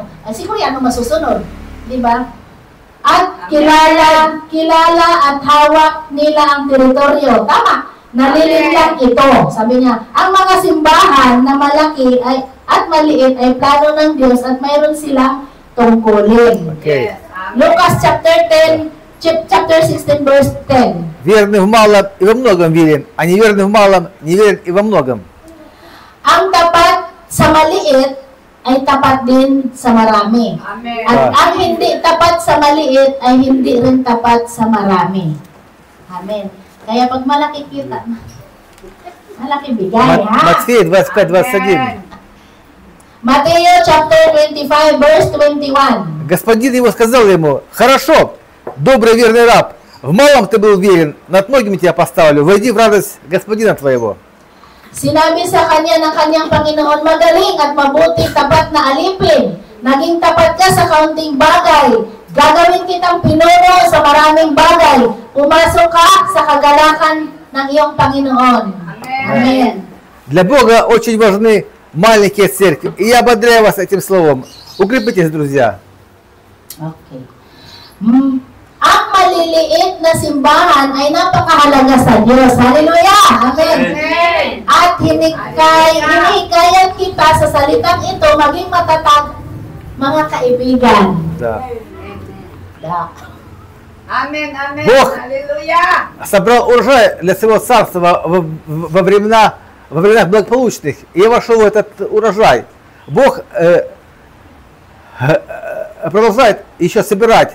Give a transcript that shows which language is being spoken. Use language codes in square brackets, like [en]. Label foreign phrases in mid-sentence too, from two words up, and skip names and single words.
[tl] Si Koreano masusunod, di ba? At kilala at hawak nila ang teritoryo. Tama, nalilinlang ito. Sabi niya, ang mga simbahan na malaki at maliit ay plano ng Diyos at mayroon silang tungkulin. Okay. [en] Lucas chapter 16, verse 10. [ru] Верный в малом и во многом верен, а неверный в малом неверен и во многом. [tl] Ang tapat sa maliit ay tapat din sa marami. Amen. At ang hindi tapat sa maliit ay hindi rin tapat sa marami. Amen. Kaya pag malaki kita, malaki bigay, ha? [ru] Матфея 25-21. [en] Mateo chapter 25, verse 21. [ru] Господин его сказал ему: хорошо, добрый верный раб, в малом ты был верен, над многими тебя поставлю, войди в радость господина твоего. [tl] Sinabi sa kanya ng kanyang Panginoon, magaling at mabuti, tapat na alipin. Naging tapat ka sa kaunting bagay. Gagawin kitang pinuno sa maraming bagay. Pumasok ka sa kagalakan ng iyong Panginoon. Amen. [ru] Для Бога очень важны маленькие церкви. И я ободряю вас этим словом. Укрепитесь, друзья. Okay. [tl] Ang maliliit na simbahan ay napakahalaga sa Diyos. Hallelujah! Amen! Amen. At hinikayat kita sa salitang ito maging matatag, mga kaibigan. [ru] Да. Amen, amen. Бог Аллилуйя. собрал урожай для своего царства во временах благополучных. И я вошел в этот урожай. Бог продолжает еще собирать.